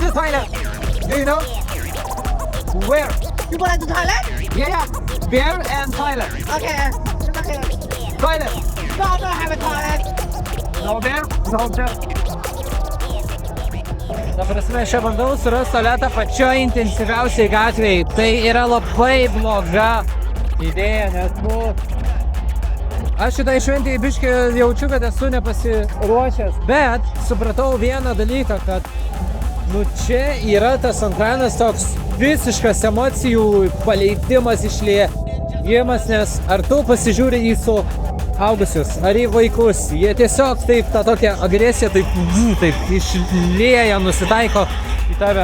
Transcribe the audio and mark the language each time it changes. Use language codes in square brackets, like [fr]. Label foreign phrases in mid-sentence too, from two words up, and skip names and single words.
[en] Thailand. Do you know? Where? You go to Thailand? Yeah. Where and Thailand. Okay. Okay. Thailand. No, I don't have a Thailand. No there? No there. [lt] Ta prasme, aš bandau surasti tualetą pačioj intensyviausiai gatvėje. Tai yra labai bloga idėja, nes, aš šitai šventėje biškį jaučiu, kad esu nepasiruošęs. Bet supratau vieną dalyką, kad, čia yra tas Sonkranas toks visiškas emocijų paleidimas, išliejimas, nes ar tu pasižiūri į suaugusius, ar į vaikus, jie tiesiog taip tą tokią agresiją taip išlieja, nusitaiko į tave.